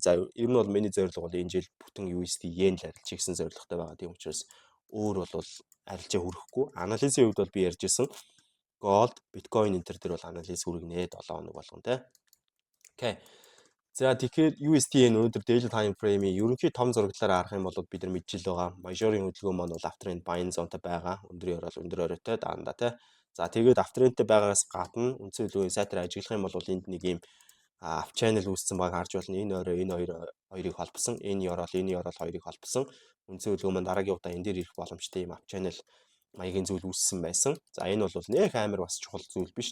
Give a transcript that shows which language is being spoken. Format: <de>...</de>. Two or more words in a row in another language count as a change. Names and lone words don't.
<mn>За ер нь бол миний зорилго бол энэ жил бүтэн USD-ийн л арилж хийсэн зорилготой байгаа. Тийм учраас өөр бол арилжаа хүрэхгүй. Анализийн хувьд бол би ярьж исэн. Gold, Bitcoin энэ төр дээр бол анализ хүргэнэ 7 хоног болгон тий. Окей. За тэгэхээр USD-ийн өнөөдөр</mn> <en>daily time frame-</en> <mn>ийн ерөнхий том зурагдлаараа харах юм бол бид нар мэдчихэл байгаа. Major-ын хөдөлгөөн маань бол</mn> <en>after-end buying zone-</en> <mn>тай байгаа. Өндөр орол өндөр оройтой даанда тий. За тэгээд after-end-тэй байгаагаас гадна үндсэн хөдөлгөөний сайтар ажиглах юм бол энд нэг юм</mn> <en>up channel</en> <mn>үүссэн баг харж болно. Энэ орой энэ хоёрыг холбосон, энэ орол хоёрыг холбосон. Үндсэн хөдөлгөөн маань дараагийн удаа энэ дээр ирэх боломжтой юм</mn> <en>up channel</en> <mn>маягийн зүйл үүссэн байсан. За энэ бол нэх амар бас чухал зүйл биш.</mn>